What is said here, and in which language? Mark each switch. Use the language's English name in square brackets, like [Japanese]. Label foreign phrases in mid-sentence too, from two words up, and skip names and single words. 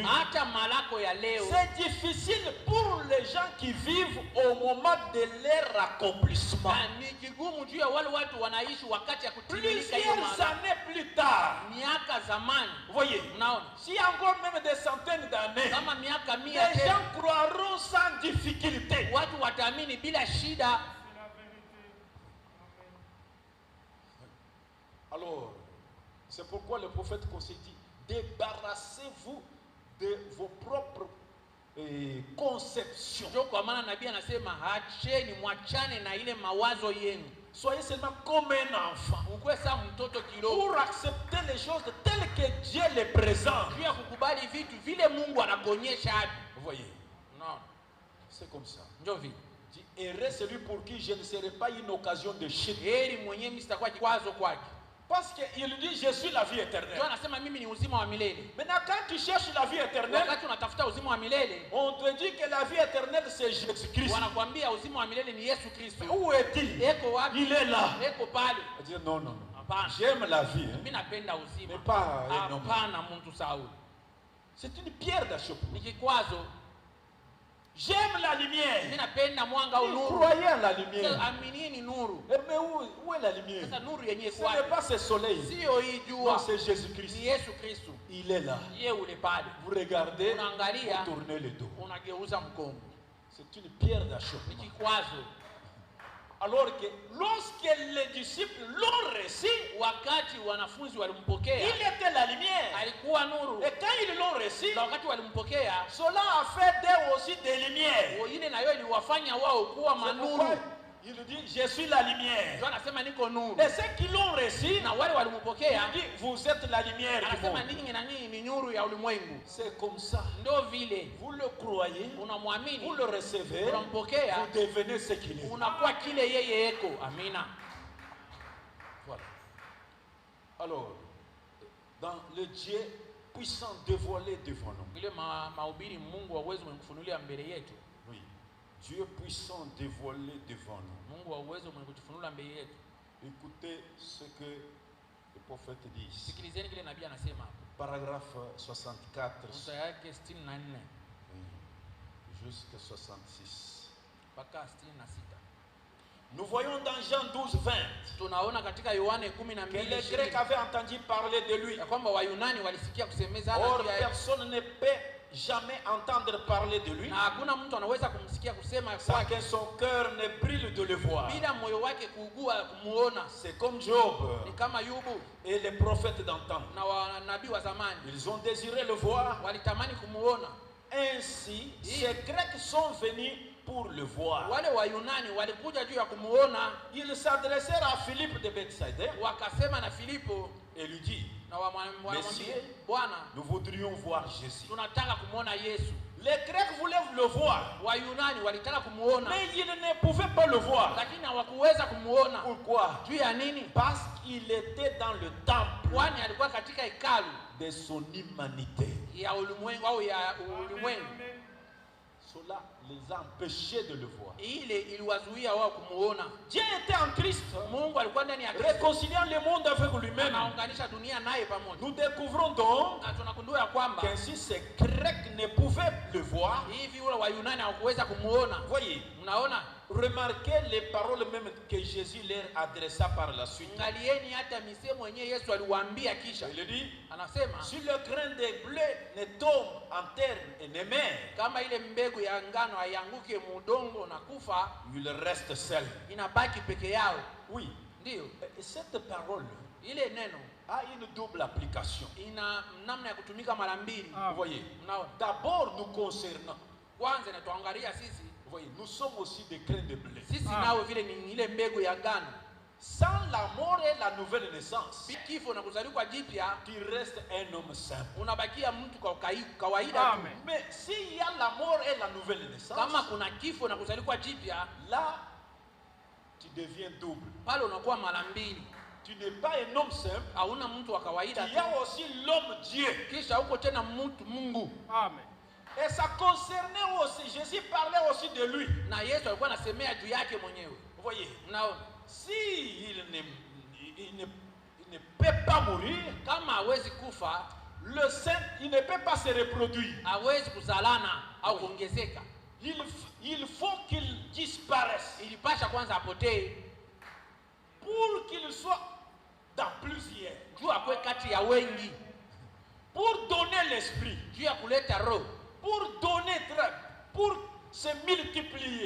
[Swahili] Hata malako ya leo [French] c'est difficile pour les gens qui vivent au moment de leur accomplissement. [Swahili] ni kigumu juu ya wale watu wanaishi wakati ya kutimilika hiyo [French] Plusieurs [Swahili] malako. [French] années plus tard, [Swahili] Miaka zamani, [French] vous voyez, [Swahili] unaona, [French] si encore même des centaines d'années, [Swahili] kama miaka [French] les [Swahili] 100 tena, [French] gens croiront sans difficulté. [Swahili] watu wataamini bila shida. [French] Alors, c'est pourquoi le prophète conseille dit, débarrassez-vous de vos propres conceptions. [Swahili] Ndio kwa maana nabii anasema acheni, mwachane na ile mawazo yenu. [French] Soyez seulement comme un enfant [Swahili] Mkuwe saa mtoto kidogo, [French] pour accepter les choses telles que Dieu les présente. [Swahili] juu ya kukubali vitu vile Mungu anakuonyesha hapo. [French] Vous voyez, [Swahili] Unaona, [French] c'est comme ça. [Swahili] ndio vile. [French] Dit, heureux celui pour qui je ne serai pas une occasion de chute. [Swahili] Heri mwenyewe mimi sitakuwa kikwazo kwake. [French] Parce qu'il dit, je suis la vie [Swahili] Ndio [French] éternelle. [Swahili] anasema mimi ni uzima wa milele. [French] Maintenant, quand tu cherches la vie éternelle, [Swahili] Wakati unatafuta uzima wa milele, [French] on te dit que la vie éternelle, c'est Jésus-Christ. [Swahili] wanakuambia uzima wa milele ni Yesu Kristo. [French] Où est-il? [Swahili] Eko wapi? [French] Il est là. [Swahili] Eko pale. [French] On dit, non, non, non. [Swahili] Hapana, [French] J'aime la vie. Hein. [Swahili] mimi napenda uzima. [French] Mais pas un homme. [Swahili] Hapana, mtu Sauli. [French] C'est une pierre d'achoppement. [Swahili] Ni kikwazo. [French] J'aime la [Swahili] Mimi [French] lumière. [Swahili] napenda mwanga au [French] Vous [Swahili] nuru. [French] croyez à la lumière. [Swahili] Aminieni nuru. [French] Eh, mais où est la lumière? [Swahili] Sasa nuru yenyewe [French] Ce n'est [Swahili] kwaje? [French] pas ce soleil. [Swahili] Sio hii [French] Non, [Swahili] jua, [French] c'est Jésus-Christ. [Swahili] ni Yesu Kristo. [French] Il est là. [Swahili] Yeye ule pale. [French] Vous regardez, [Swahili] Unaangalia, [French] vous tournez le dos. [Swahili] unageuza mgongo. [French] C'est une pierre [Swahili] Ni [French] d'achoppement. [Swahili] kikwazo. [French] Alors que lorsque les disciples l'ont reçu, [Swahili] wakati wanafunzi walimpokea, [French] il était la lumière. [Swahili] alikuwa nuru. [French] Et quand ils l'ont reçu, [Swahili] Na wakati walimpokea, [French] cela a fait d'eux aussi des lumières. [Swahili] wengine na yeye iliwafanya wao kuwa [French] C'est pourquoi [Swahili] manuru. [French] il dit, je suis la lumière. [Swahili] Ndio anasema niko nuru. [French] Et ceux qui l'ont reçu, [Swahili] Na wale walimpokea, [French] il dit, vous êtes la lumière du [Swahili] anasema [French] monde. [Swahili] ninyi na ninyi ni nuru ya ulimwengu. [French] C'est comme ça. [Swahili] Ndio vile [French] Vous le croyez, [Swahili] unamwamini, [French] vous le recevez, [Swahili] unampokea, [French] vous devenez ce qu'il est. [Swahili] unakuwa kile yeye eko. Amina. [French] Voilà. Alors, dans le Dieu puissant dévoilé devant nous. [Swahili] Ile mahubiri Mungu wa uwezo mwenye kufunulia mbele yetu. [French] Oui. Dieu puissant dévoilé devant nous. [Swahili] Mungu wa uwezo mwenye kutufunua mbele yetu. [French] Écoutez ce que le prophète dit. [Swahili] Sikilizeni kile nabii anasema hapo. [French] Paragraphe 64. [Swahili] Sura yake 64 [French] Jusqu'à 66. [Swahili] mpaka 66. [French] Nous voyons dans Jean 12:20 [Swahili] Tunaona katika Yohane [French] que les [Swahili] 12:20 [French] Grecs avaient entendu parler de lui. [Swahili] ya kwamba Wayunani walisikia kusemezana [French] Or, [Swahili] juu ya [French] personne ne peut jamais entendre parler de lui [Swahili] na hakuna mtu anaweza kumsikia kusema [French] sans [Swahili] kwake [French] que son cœur ne brille de le voir. [Swahili] bila moyo wake kuugua kumuona. [French] C'est comme Job [Swahili] Ni kama Yubu [French] et les prophètes d'antan. [Swahili] na wanabii wa zamani [French] Ils ont désiré le voir. [Swahili] walitamani kumuona. [French] Ainsi, ces Grecs sont venus pour le voir. [Swahili] Wale Wayunani walikuja juu ya kumuona, [French] Ils s'adressèrent à Philippe de Bethsaïda [Swahili] wakasema na Filipo [French] et lui dit, [Swahili] na wamwambia, [French] Monsieur, [Swahili] Bwana, [French] nous voudrions voir Jésus. [Swahili] tunataka kumuona Yesu. [French] Les Grecs voulaient le voir, [Swahili] Wayunani walitaka kumuona [French] mais ils ne pouvaient pas le voir. [Swahili] lakini hawakuweza kumuona. [French] Pourquoi? [Swahili] Juu ya nini? [French] Parce qu'il était dans le temple [Swahili] Kwani alikuwa katika hekalu [French] de son humanité. [Swahili] ya ulimwengu au ya ulimwengu. [French] Cela les a empêchés de le voir. [Swahili] Ile iliwazuia wao kumuona. [French] Dieu était en Christ, [Swahili] Mungu alikuwa ndani ya Kristo, [French] réconciliant le monde avec lui-même. [Swahili] anaunganisha dunia naye pamoja. [French] Nous découvrons donc [Swahili] Na tunagundua ya kwamba [French] qu'ainsi ces Grecs ne pouvaient le voir. [Swahili] hivi wale Wayunani hawakuweza kumuona. [French] Voyez, [Swahili] Mnaona? [French] remarquez les paroles même que Jésus leur adressa par la suite. [Swahili] Angalieni hata misemo yenyewe Yesu aliwaambia kisha. [French] Il dit, [Swahili] Anasema [French] si le grain de blé ne tombe en terre et ne meurt, [Swahili] kama ile mbegu ya ngano haianguke mudongo na kufa, [French] il reste seul. [Swahili] inabaki peke yao. [French] Oui, [Swahili] Ndio. [French] et cette parole [Swahili] Ile neno [French] a une double application. [Swahili] ina namna ya kutumika mara mbili. [French] Vous voyez, [Swahili] Mnaona? [French] d'abord nous concernant, [Swahili] Kwanza inatuangalia sisi. [French] vous voyez, nous sommes aussi des grains de blé. [Swahili] Sisi nao vile ni ile mbegu ya ngano. [French] Sans la mort et la nouvelle naissance, [Swahili] Kifo na kuzaliwa jipya, [French] tu restes un homme simple. [Swahili] unabakia mtu kwa kawaida tu. [French] Mais s'il y a la mort et la nouvelle naissance, [Swahili] Kama kuna kifo na kuzaliwa jipya, [French] là, tu deviens double. [Swahili] pale unakuwa mara mbili. [French] Tu n'es pas un homme simple, [Swahili] Hauna mtu wa kawaida [French] il y [Swahili] tu. [French] a aussi l'homme Dieu. [Swahili] Kisha huko tena mtu Mungu. Amen. [French] Et ça concernait aussi, Jésus parlait aussi de lui. [Swahili] Na Yesu alikuwa anasemea juu yake mwenyewe. [French] Vous voyez, [Swahili] Mnaona? [French] si il ne peut pas mourir, [Swahili] Kama hawezi kufa, [French] le saint, il ne peut pas se reproduire. [Swahili] hawezi kuzalana au kuongezeka. [French] Il faut qu'il disparaisse [Swahili] Ilipasha kwanza apotee [French] pour qu'il soit dans plusieurs, [Swahili] juu akwe kati ya wengi, [French] pour donner l'esprit, [Swahili] juu ya kuleta roho, [French] pour donner, pour se multiplier.